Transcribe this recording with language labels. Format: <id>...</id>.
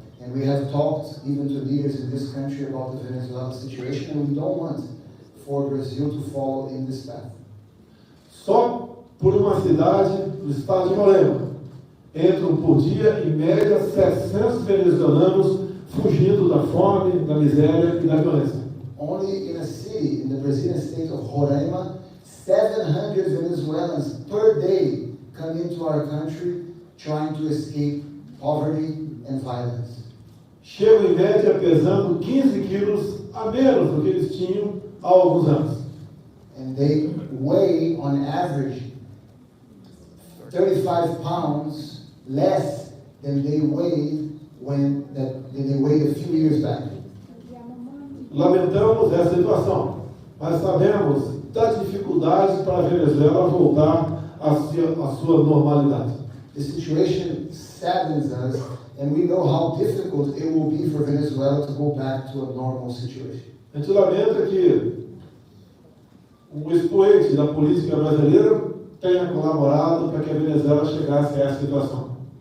<en>And we have talked even to leaders in this country about the Venezuelan situation, and we don't want for Brazil to follow in this path.</en> <pt>Só por uma cidade do estado de Roraima entram por dia, em média, 700 venezuelanos fugindo da fome, da miséria e da violência.</pt> <en>Only in a city in the Brazilian state of Roraima, 700 Venezuelans per day come into our country trying to escape poverty and violence.</en> <pt>Chegam em média pesando 15 quilos a menos do que eles tinham há alguns anos.</pt> <en>And they weigh, on average, 35 pounds less than they weighed a few years back.</en> <pt>Lamentamos essa situação, mas sabemos das dificuldades para a Venezuela voltar à sua normalidade.</pt> <en>The situation saddens us, and we know how difficult it will be for Venezuela to go back to a normal situation.</en> <pt>A gente lamenta que um expoente da política brasileira tenha colaborado para que a Venezuela chegasse a essa situação.</pt>